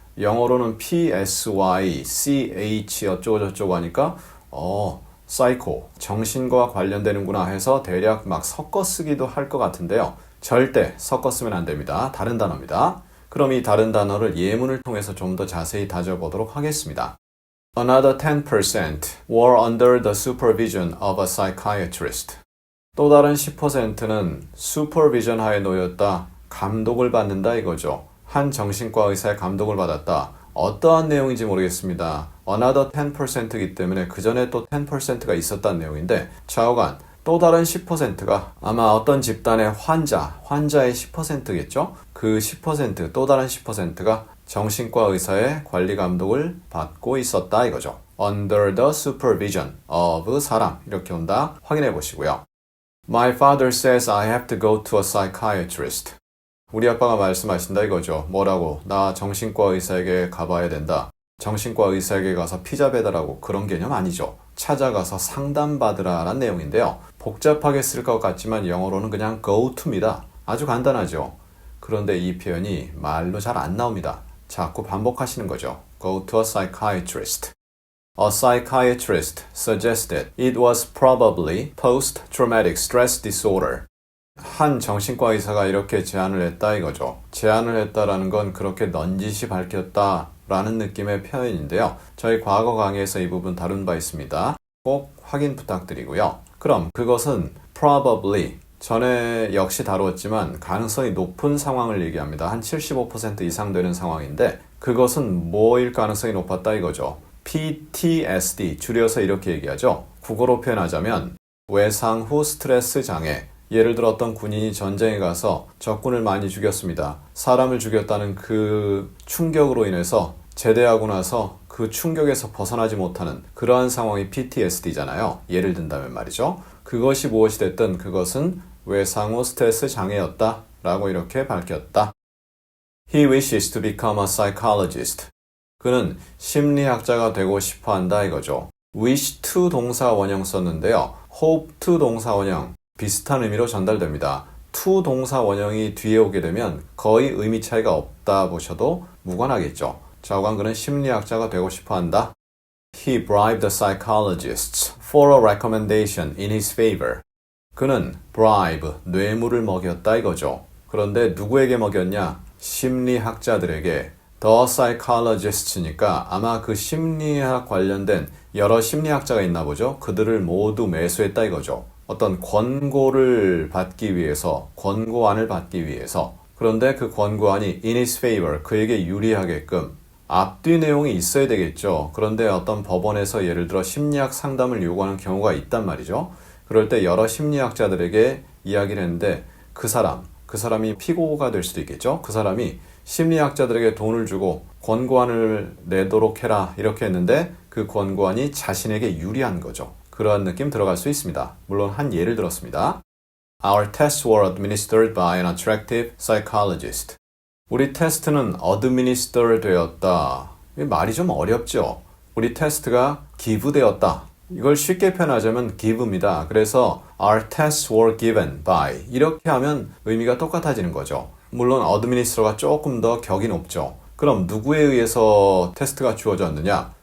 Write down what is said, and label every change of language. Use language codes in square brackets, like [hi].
[ko] 영어로는 PSY, CH 어쩌고저쩌고 하니까 psycho, 정신과 관련되는구나 해서 대략 막 섞어 쓰기도 할 것 같은데요. 절대 섞어 쓰면 안 됩니다. 다른 단어입니다. 그럼 이 다른 단어를 예문을 통해서 좀 더 자세히 다져보도록 하겠습니다. [en] Another 10% were under the supervision of a psychiatrist. [ko] 또 다른 10%는 supervision 하에 놓였다. 감독을 받는다 이거죠. 한 정신과 의사의 감독을 받았다. 어떠한 내용인지 모르겠습니다. [en] Another 10% [ko] 이기 때문에 그 전에 또 10%가 있었다는 내용인데 좌우간 또 다른 10%가 아마 어떤 집단의 환자의 10%겠죠? 그 10%, 또 다른 10%가 정신과 의사의 관리 감독을 받고 있었다 이거죠. [en] Under the supervision of [ko] 사람 이렇게 온다. 확인해 보시고요. [en] My father says I have to go to a psychiatrist. [ko] 우리 아빠가 말씀하신다 이거죠. 뭐라고? 나 정신과 의사에게 가봐야 된다. 정신과 의사에게 가서 피자 배달하고 그런 개념 아니죠. 찾아가서 상담받으라 라는 내용인데요. 복잡하게 쓸 것 같지만 영어로는 그냥 go to입니다. 아주 간단하죠. 그런데 이 표현이 말로 잘 안 나옵니다. 자꾸 반복하시는 거죠. [en] Go to a psychiatrist. A psychiatrist suggested it was probably post-traumatic stress disorder. [ko] 한 정신과 의사가 이렇게 제안을 했다 이거죠. 제안을 했다라는 건 그렇게 넌지시 밝혔다라는 느낌의 표현인데요. 저희 과거 강의에서 이 부분 다룬 바 있습니다. 꼭 확인 부탁드리고요. 그럼 그것은 probably, 전에 역시 다루었지만 가능성이 높은 상황을 얘기합니다. 한 75% 이상 되는 상황인데 그것은 뭐일 가능성이 높았다 이거죠. PTSD, 줄여서 이렇게 얘기하죠. 국어로 표현하자면 외상 후 스트레스 장애. 예를 들어 어떤 군인이 전쟁에 가서 적군을 많이 죽였습니다. 사람을 죽였다는 그 충격으로 인해서 제대하고 나서 그 충격에서 벗어나지 못하는 그러한 상황이 PTSD잖아요. 예를 든다면 말이죠. 그것이 무엇이 됐든 그것은 외상 후 스트레스 장애였다 라고 이렇게 밝혔다. [en] He wishes to become a psychologist. [ko] 그는 심리학자가 되고 싶어 한다 이거죠. wish to 동사 원형 썼는데요. hope to 동사 원형 비슷한 의미로 전달됩니다. to 동사 원형이 뒤에 오게 되면 거의 의미 차이가 없다 보셔도 무관하겠죠. 좌우간 그는 심리학자가 되고 싶어 한다. [en] He bribed the psychologists for a recommendation in his favor. [ko] 그는 bribe, 뇌물을 먹였다 이거죠. 그런데 누구에게 먹였냐? 심리학자들에게. The psychologists니까 아마 그 심리학 관련된 여러 심리학자가 있나 보죠. 그들을 모두 매수했다 이거죠. 어떤 권고를 받기 위해서, 권고안을 받기 위해서. 그런데 그 권고안이 [en] in his favor, [ko] 그에게 유리하게끔 앞뒤 내용이 있어야 되겠죠. 그런데 어떤 법원에서 예를 들어 심리학 상담을 요구하는 경우가 있단 말이죠. 그럴 때 여러 심리학자들에게 이야기를 했는데 그 사람이 피고가 될 수도 있겠죠. 그 사람이 심리학자들에게 돈을 주고 권고안을 내도록 해라 이렇게 했는데 그 권고안이 자신에게 유리한 거죠. 그러한 느낌 들어갈 수 있습니다. 물론 한 예를 들었습니다. [en] Our tests were administered by an attractive psychologist. [ko] 우리 테스트는 administer 되었다. 말이 좀 어렵죠. 우리 테스트가 기부되었다. 이걸 쉽게 표현하자면 give입니다. 그래서 [en] our tests were given by [ko] 이렇게 하면 의미가 똑같아지는 거죠. 물론 administer가 조금 더 격이 높죠. 그럼 누구에 의해서 테스트가 주어졌느냐?